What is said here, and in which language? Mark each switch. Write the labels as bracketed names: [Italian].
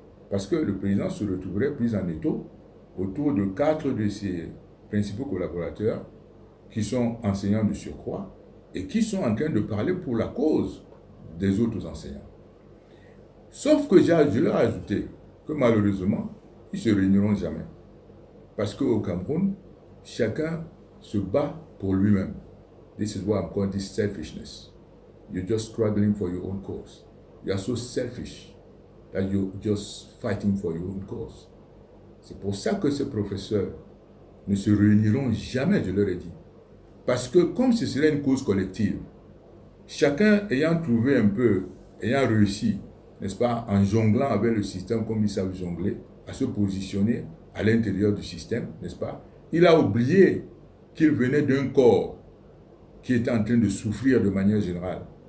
[French] Parce que le président se retrouverait pris en étau autour de 4 de ses principaux collaborateurs qui sont enseignants de surcroît et qui sont en train de parler pour la cause des autres enseignants. Sauf que je leur ai ajouté que malheureusement, ils ne se réuniront jamais. Parce qu'au Cameroun, chacun se bat pour lui-même. [English] This is what I'm calling this selfishness. You're just struggling for your own cause. You are so selfish that you're just fighting for your own cause. [French] C'est pour ça que ces professeurs ne se réuniront jamais, je leur ai dit. Parce que comme ce serait une cause collective, chacun ayant trouvé un peu, ayant réussi, n'est-ce pas, en jonglant avec le système comme ils savent jongler, à se positionner à l'intérieur du système, n'est-ce pas, il a oublié qu'il venait d'un corps qui était en train de souffrir de manière générale.